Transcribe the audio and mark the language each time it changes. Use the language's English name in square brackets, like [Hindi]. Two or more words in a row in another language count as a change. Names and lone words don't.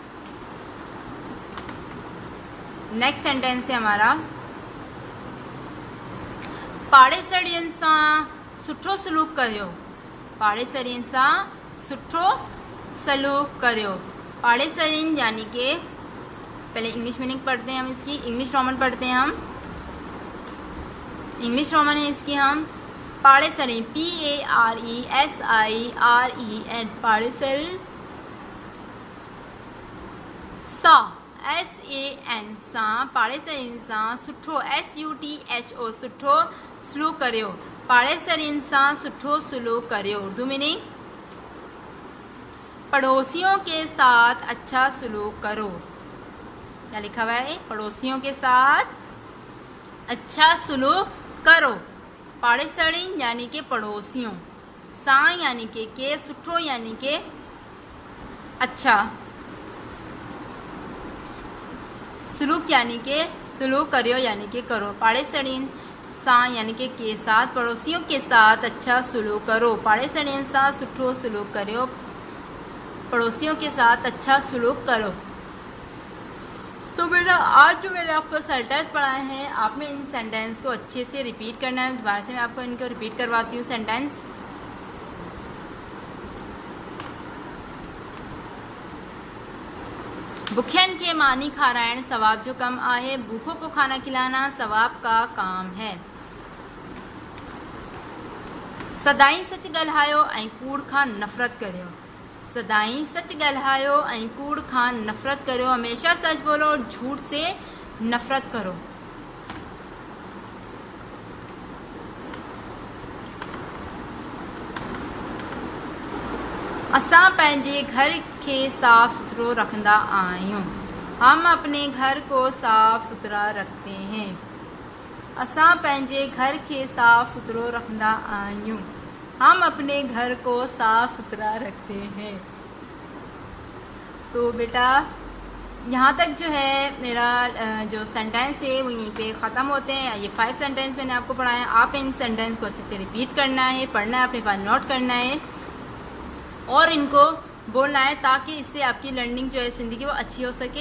[English] Next sentence [Urdu] ہے ہمارا [Sindhi] पाड़ेसरियन सां सुठो सलूक करियो। पाड़ेसरियन सां सुठो सलूक करियो। [Urdu] پاڑیسرین یعنی کے، پہلے [English] English meaning [Urdu] پڑھتے ہیں ہم اسکی. [English] English Roman [Urdu] پڑھتے ہیں ہم. [English] English Roman [Urdu] ہے اسکی ہم [Sindhi] पाड़ेसरियन PARESIREN पाड़ेसरियन सा SAN सा पाड़ेसरियन सां सुठो SUTHO सुठो सलूक करियो। पाड़ेसरियन सां सुठो सलूक करियो। [Urdu] اردو مینِنگ پڑوسیوں کے ساتھ اچھا سلوک کرو. کیا لکھا ہوا ہے? پڑوسیوں کے ساتھ اچھا سلوک کرو. پاڑیسرین یعنی کے پڑوسیوں، سا یعنی کے، سُٹھو یعنی کے اچھا، سلوک یعنی کے سلوک کریو یعنی کے کرو. [Sindhi] पाड़ेसरियन सा [Urdu] یعنی کے ساتھ، پڑوسیوں کے ساتھ اچھا سلوک کرو. [Sindhi] पाड़ेसरियन सा सुठो सलूक करियो, [Urdu] پڑوسیوں کے ساتھ اچھا سلوک کرو. تو بیٹا آج جو میں نے آپ کو سینٹینس پڑھائے ہیں، آپ نے ان سینٹینس کو اچھے سے ریپیٹ کرنا ہے. دوبارہ سے میں آپ کو ان کو ریپیٹ کرواتی ہوں سینٹینس. [Sindhi] भूखियन खे मानी खारायण सवाब जो कम आहे। [Urdu] بھوکوں کو کھانا کھلانا ثواب کا کام ہے. [Sindhi] सदाई सच ॻाल्हायो ऐं कूड़ खां नफ़रत करियो। सदाई सच ॻाल्हायो ऐं कूड़ खां नफ़रत करियो। [Urdu] ہمیشہ سچ بولو اور جھوٹ سے نفرت کرو. [Sindhi] असां पंहिंजे घर खे साफ सुथरो रखंदा आहियूं। [Urdu] ہم اپنے گھر کو صاف ستھرا رکھتے ہیں. [Sindhi] असां पंहिंजे घर खे साफ सुथरो रखंदा आहियूं। [Urdu] ہم اپنے گھر کو صاف ستھرا رکھتے ہیں. تو بیٹا یہاں تک جو ہے میرا جو سینٹینس ہے وہ یہیں پہ ختم ہوتے ہیں. یہ 5 سینٹینس میں نے آپ کو پڑھائے ہیں۔ آپ نے ان سینٹینس کو اچھے سے ریپیٹ کرنا ہے، پڑھنا ہے، اپنے پاس نوٹ کرنا ہے اور ان کو بولنا ہے، تاکہ اس سے آپ کی لرننگ جو ہے زندگی وہ اچھی ہو سکے.